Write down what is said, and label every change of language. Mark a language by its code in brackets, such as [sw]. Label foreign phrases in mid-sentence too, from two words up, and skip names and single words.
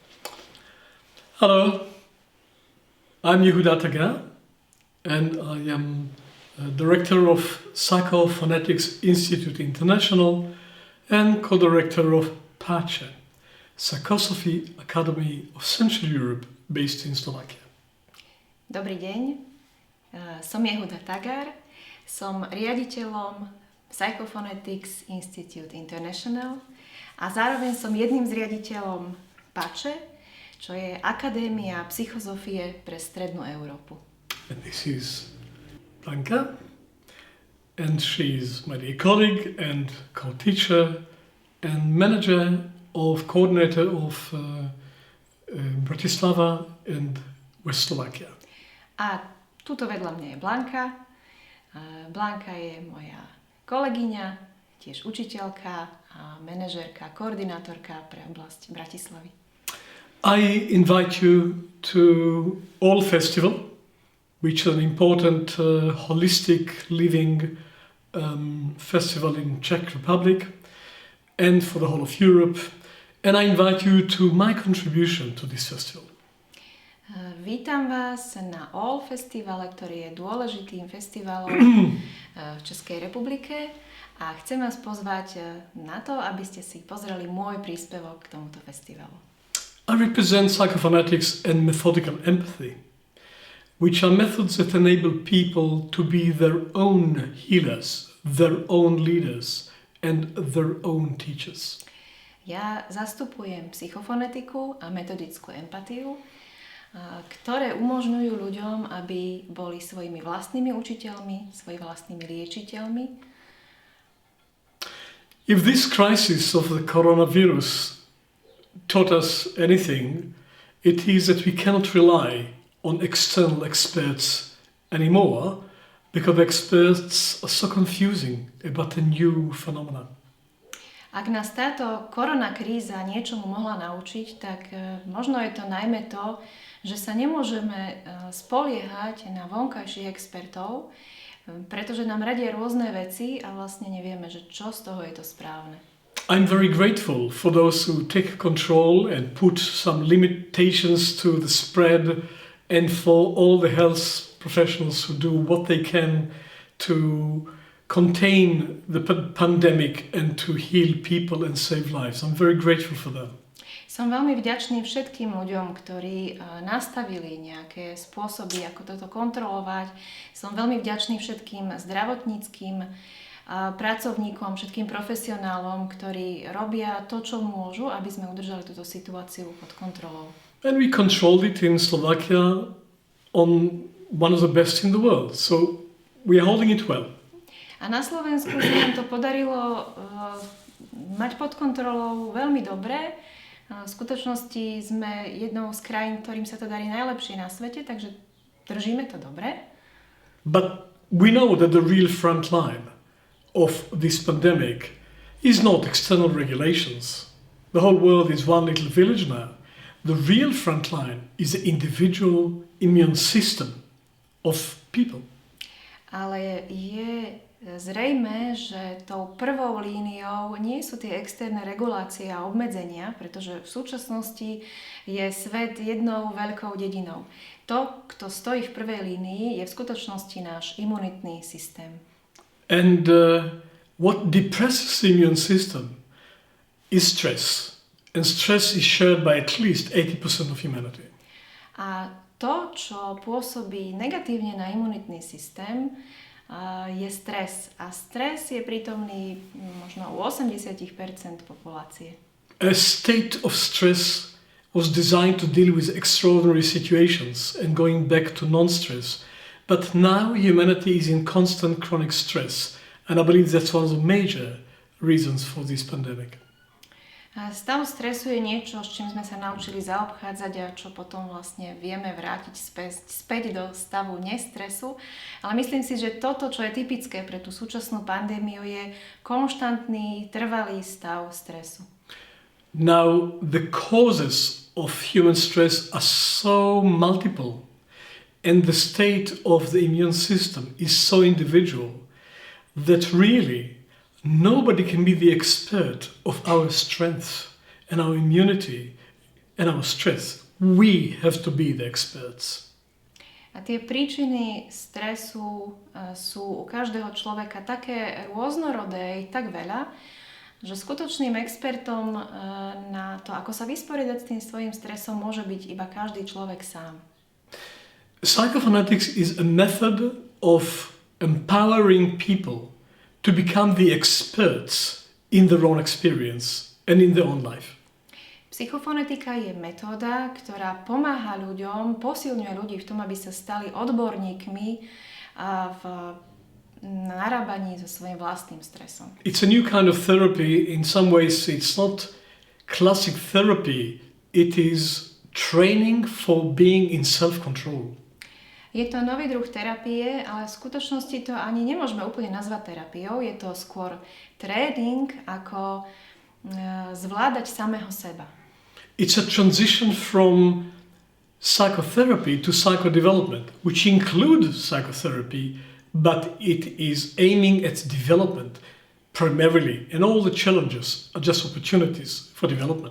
[en] Hello, I'm Yehuda Tagar, and I am Director of Psychophonetics Institute International and co-director of Prepojenie, Psychosophy Academy of Central Europe, based in Slovakia. [sk] Dobrý deň, som Yehuda Tagar, som riaditeľom Psychophonetics Institute International a zároveň som jedným z riaditeľom Prepojenie, čo je Akadémia psychozofie pre Strednú Európu. [en] And this is Blanka, and she's my dear colleague and co-teacher and manager of coordinator of Bratislava and West Slovakia. [sk] A tuto vedľa mňa je Blanka. Blanka je moja kolegyňa, tiež učiteľka a manažérka, koordinátorka pre oblasť Bratislavy. [en] I invite you to All Festival, which is an important holistic living festival in Czech Republic and for the whole of Europe. And I invite you to my contribution to this festival. [sk] Vítam vás na All Festivale, ktorý je dôležitým festivalom v Českej republike a chcem vás pozvať na to, aby ste si pozreli môj príspevok k tomuto festivalu. [en] I represent psychophonetics and methodical empathy, which are methods that enable people to be their own healers, their own leaders and their own teachers. [sk] Ja zastupujem psychofonetiku a metodickú empatiu, ktoré umožňujú ľuďom, aby boli svojimi vlastnými učiteľmi, svojimi vlastnými liečiteľmi. [en] If this crisis of the coronavirus taught us anything, it is that we cannot rely on external experts anymore because experts are so confusing about a new phenomenon. [sk] Ak nás táto korona kríza niečomu mohla naučiť, tak možno je to najmä to, že sa nemôžeme spoliehať na vonkajších expertov, pretože nám radia rôzne veci a vlastne nevieme, že čo z toho je to správne. [en] I'm very grateful for those who take control and put some limitations to the spread, and for all the health professionals who do what they can to contain the pandemic and to heal people and save lives. I'm very grateful for them. [sk] Som veľmi vďačný všetkým ľuďom, ktorí nastavili nejaké spôsoby, ako toto kontrolovať. Som veľmi vďačný všetkým zdravotníckym pracovníkom, všetkým profesionálom, ktorí robia to, čo môžu, aby sme udržali túto situáciu pod kontrolou. [en] And we controlled it in Slovakia on one of the best in the world. So we are holding it well. [sk] A na Slovensku sa nám to podarilo mať pod kontrolou veľmi dobre. V skutočnosti sme jednou z krajín, ktorým sa to darí najlepšie na svete, takže držíme to dobre. [en] But we know that the real front line of this pandemic is not external regulations. The whole world is one little village now. The real front line is the individual immune system of people. [sk] Ale je zrejmé, že tou prvou líniou nie sú tie externé regulácie a obmedzenia, pretože v súčasnosti je svet jednou veľkou dedinou. To, kto stojí v prvej línii, je v skutočnosti náš imunitný systém. [en] And what depresses the immune system is stress. And stress is shared by at least 80% of humanity. [sk] A to, čo pôsobí negatívne na imunitný systém, je stres. A stres je prítomný možno u 80% populácie. [en] A state of stress was designed to deal with extraordinary situations and going back to non-stress. But now humanity is in constant chronic stress, and I believe that's one of the major reasons for this pandemic. [sk] Stav stresu je niečo, s čím sme sa naučili zaobchádzať a čo potom vlastne vieme vrátiť späť do stavu nestresu. Ale myslím si, že toto, čo je typické pre tú súčasnú pandémiu, je konštantný, trvalý stav stresu. [en] Now, the causes of human stress are so multiple and the state of the immune system is so individual that really nobody can be the expert of our strength and our immunity and our stress. We have to be the experts. [sk] A tie príčiny stresu sú u každého človeka také rôznorodé, tak veľa, že skutočným expertom na to, ako sa vysporiadať s tým svojím stresom, môže byť iba každý človek sám. [en] Psychophonetics is a method of empowering people to become the experts in their own experience and in their own life. [sk] Psychofonetika je metóda, ktorá pomáha ľuďom, posilňuje ľudí v tom, aby sa stali odborníkmi v narábaní so svojím vlastným stresom. [en] It's a new kind of therapy. In some ways it's not classic therapy. It is training for being in self-control. [sk] Je to nový druh terapie, ale v skutočnosti to ani nemôžeme úplne nazvať terapiou. Je to skôr tréning, ako zvládať samého seba. [en] It's a transition from psychotherapy to psychodevelopment, which includes psychotherapy, but it is aiming at development primarily, and all the challenges are just opportunities for development.